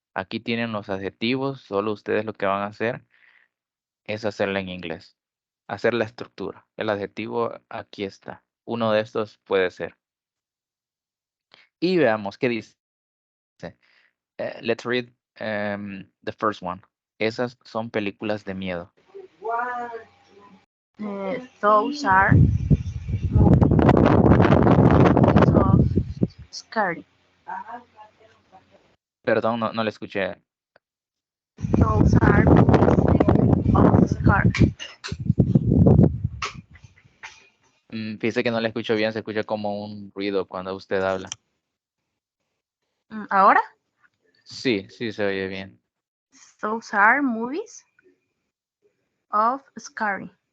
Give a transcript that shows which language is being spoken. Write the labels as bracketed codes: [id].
[es] Aquí tienen los adjetivos, solo ustedes lo que van a hacer es hacerla en inglés. Hacer la estructura. El adjetivo aquí está. Uno de estos puede ser. Y veamos qué dice. [en] Let's read the first one. [es] Esas son películas de miedo. [en] Those are movies of scary. [es] Perdón, no le escuché. [en] Those are movies of scary. [es] Fíjese que no le escucho bien, se escucha como un ruido cuando usted habla. ¿Ahora? Sí, sí se oye bien. [en] Those are movies of scary.